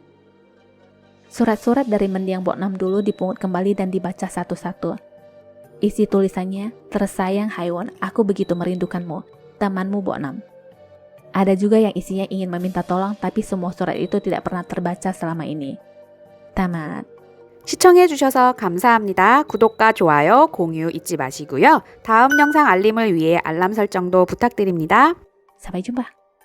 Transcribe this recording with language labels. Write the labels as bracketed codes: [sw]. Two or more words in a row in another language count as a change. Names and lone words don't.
[id] Surat-surat dari mendiang Bok Nam dulu dipungut kembali dan dibaca satu-satu. Isi tulisannya, "Tersayang Haiwon, aku begitu merindukanmu, temanmu Bok Nam." Ada juga yang isinya ingin meminta tolong, tapi semua surat itu tidak pernah terbaca selama ini. Tamat. [ko] 시청해주셔서 감사합니다. 구독과 좋아요, 공유 잊지 마시고요. 다음 영상 알림을 위해 알람 설정도 부탁드립니다. [id] Sampai jumpa.